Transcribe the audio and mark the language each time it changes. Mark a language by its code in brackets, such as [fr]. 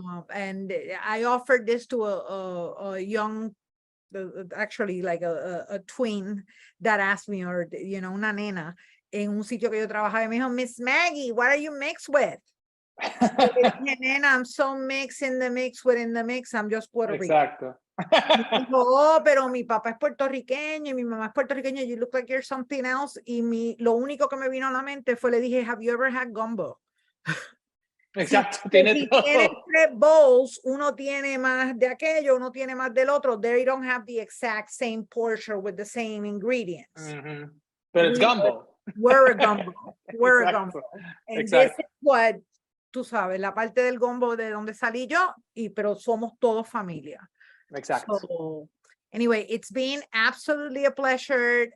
[en] And I offered this to a young, actually like a twin that asked me, or you know, [es] una nena en un sitio que yo trabajaba, y me dijo, [en] Miss Maggie, what are you mixed with? Nena, I'm so mixed in the mix within the mix. I'm just Puerto Rican. [es] Exacto. Dijo, oh, pero mi papá es puertorriqueño y mi mamá es puertorriqueña. [en] You look like you're something else. [es] Y lo único que me vino a la mente fue, le dije, [en] have you ever had gumbo? [es] Exacto. Si tiene 3 bowls, uno tiene más de aquello, uno tiene más del otro. [en] They don't have the exact same portion with the same ingredients. But it's gumbo. We're a gumbo. We're a gumbo. And this is what, [es] tú sabes, la parte del gumbo de donde salí yo, pero somos todos familia. [en] Exactly. So, anyway, it's been absolutely a pleasure.